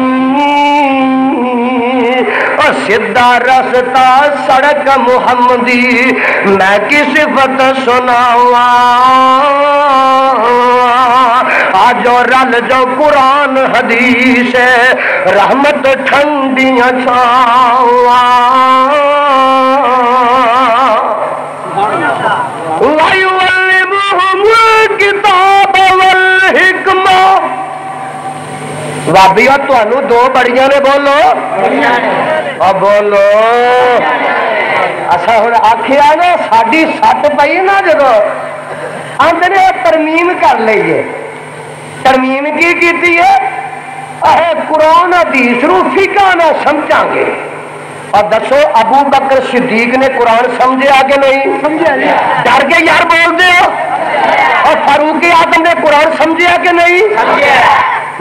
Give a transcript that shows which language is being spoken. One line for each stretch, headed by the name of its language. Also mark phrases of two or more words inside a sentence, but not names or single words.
Punjabi: اور سدھا رستہ سڑک محمدی میں کی صفت سناواں، آجو رل جو قرآن حدیث رحمت ٹھنڈیاں چھاواں،
Arabic: وَيُعَلِّمُهُمُ الْكِتَابَ وَالْحِکْمَةَ۔
Punjabi: وابیو تانوں دو بڑیاں نے بولو اور بولو، اسا ہن آکھیا نا ساڈی سٹ پئی نا جدو آندے نے ترمیم کر لئیے، ترمیم کی کیتی ہے؟ قرآن حدیث رو فقہ نہ سمجھاں گے۔
Urdu: اور دسو ابو بکر صدیق نے قرآن سمجھا کہ نہیں؟
Punjabi: ڈر کے یار بول دے ہو۔
Urdu: اور فاروق اعظم نے قرآن سمجھا کہ نہیں؟